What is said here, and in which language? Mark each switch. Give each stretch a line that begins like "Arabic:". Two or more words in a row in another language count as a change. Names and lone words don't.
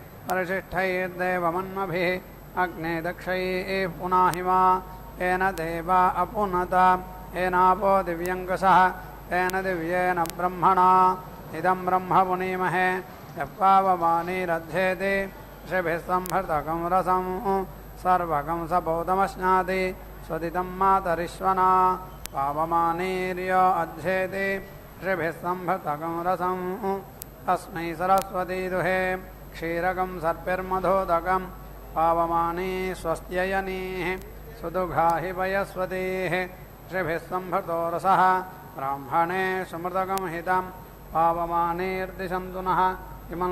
Sanskrit: ಪರಿಶಿಷ್ಠೈರ್ದೇವಮನ್ಮಭಿಃ ಅಗ್ನೇ ದಕ್ಷೈಃ ಪುನಾಹಿಮಾ ಏನ ದೇವಾ ಅಪುನತ ಏನಾಪೋ ದಿವ್ಯಂಕಸಃ ತೇನ ದಿವ್ಯೇನ ಬ್ರಹ್ಮಣಾ ಇದಂ ಬ್ರಹ್ಮ ಪುನೀಮಹೇ ಯಪ್ಪಾವಮಾನೀರಧ್ಯೇತಿ ಋಷಿಭಿಃ ಸಂಭೃತಕಂ ರಸಂ ಸರ್ವಕಂ ಸಪೌತಮಶ್ನಾತಿ ಸ್ವದಿತಂ ಮಾತರಿಶ್ವನಾ ಪಾವಮಾನೀರ್ಯೋ ಅಧ್ಯೇತಿ ऋषिभिः संभृतकं रसं तस्मै सरस्वती दुहे क्षीरकं सर्पिर्मधोदकं पावमानी स्वस्त्ययनीः सुदुघाहि पयस्वतीः ऋषिभिः संभृतो रसः ब्राह्मणे सुमृतकं हितं पावमानीर्दिशन्तु नः इमं